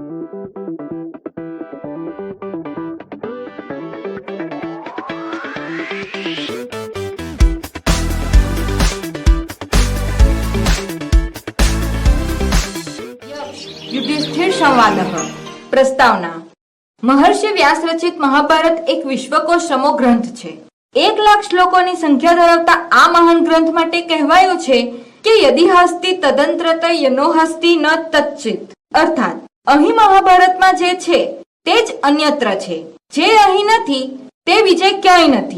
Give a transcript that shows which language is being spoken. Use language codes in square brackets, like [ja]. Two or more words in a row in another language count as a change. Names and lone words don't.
[sa] युधिष्ठिर संवादः प्रस्तावना। [gu] મહર્ષિ વ્યાસ રચિત મહાભારત એક વિશ્વકોશ સમો ગ્રંથ છે। 1 લાખ શ્લોકોની સંખ્યા ધરાવતા આ મહાન ગ્રંથ માટે કહેવાયું છે કે [sa] યદિ હસ્તિ તદંત્રત યનો હસ્તિ ન તચ્ચિત, [gu] અર્થાત અહીં મહાભારતમાં જે છે તે જ અન્યત્ર છે, જે અહીં નથી તે વિજય ક્યાંય નથી।